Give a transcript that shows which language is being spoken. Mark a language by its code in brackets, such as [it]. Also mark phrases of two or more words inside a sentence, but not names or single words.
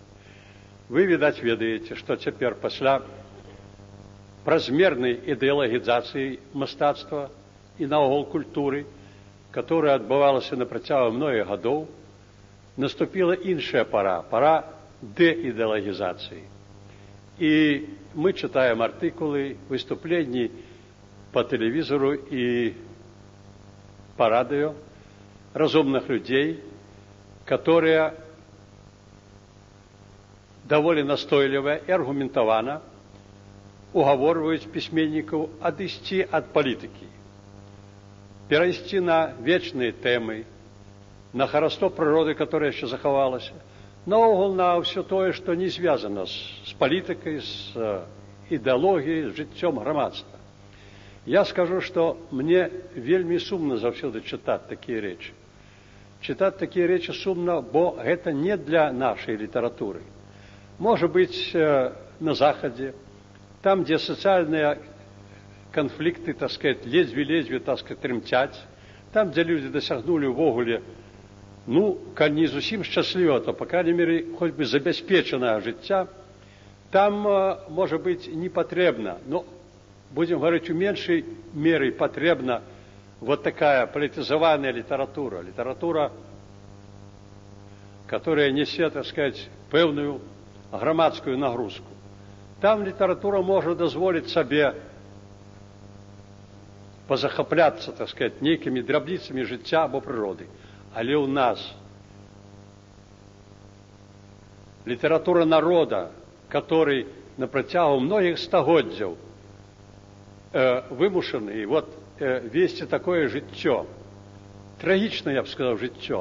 [be] Вы, відаць, ведаеце, што цяпер пасля празмернай ідэалагізацыі мастацтва і наогул культуры, которая адбывалася на працягу многіх гадоў, наступила іншая пара, пара дэідэалагізацыі. [ru] І мы читаем [be] артыкулы, выступленні [ru] по телевизору и по радио разумных людей, которые довольно настойливо и аргументованно уговаривают письменников отойти от политики, перейти на вечные темы, на хараство природы, которая еще заховалась, наогул на все то, что не связано с политикой, с идеологией, с [be] жыццём грамадства. [ru] Я скажу, что мне [be] вельмі сумно заўсёды [ru] читать такие речи. Читать такие речи сумно, бо это не для нашей литературы. Может быть, на Заходе, там, где социальные конфликты, так сказать, лезвие, так сказать, трымцяць, там, где люди досягнули увогуле, ну, [be] калі не зусім шчасліва, [ru] то, по крайней мере, хоть бы [be] забяспечанага жыцця, [ru] там, может быть, не потребно, но, будем говорить, у меньшей меры потребна вот такая политизованная литература. Литература, которая несет, так сказать, [be] пэўную грамадскую нагрузку. [ru] Там литература может дозволить себе позахапляться, так сказать, [be] нейкими драбніцамі жыцця або прыроды. Але у нас [ru] литература народа, который [be] на працягу многих стагоддзяў вымушаны вот [ru] вести такое [be] жыццё, трагічна, я б сказаў, жыццё.